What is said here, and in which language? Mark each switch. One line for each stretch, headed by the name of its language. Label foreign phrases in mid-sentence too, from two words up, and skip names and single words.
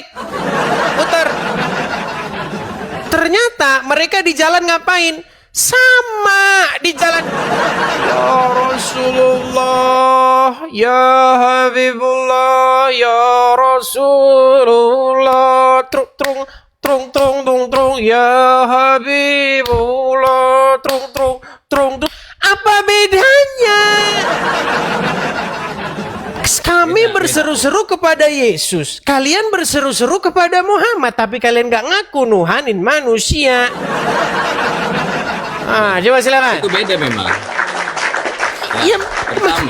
Indonesian: Putar. Ternyata mereka di jalan ngapain? Sama di jalan.
Arabic: يا رسول الله يا حبيب الله يا رسول الله. Trung trung trung trung trung trung, يا حبيب الله. Trung trung trung trung.
Indonesian: Apa bedanya? Kami Beda, berseru-seru kepada Yesus. Kalian berseru-seru kepada Muhammad. Tapi kalian nggak ngaku nuhanin manusia. Coba silakan. Itu beda memang. Iya, pertama.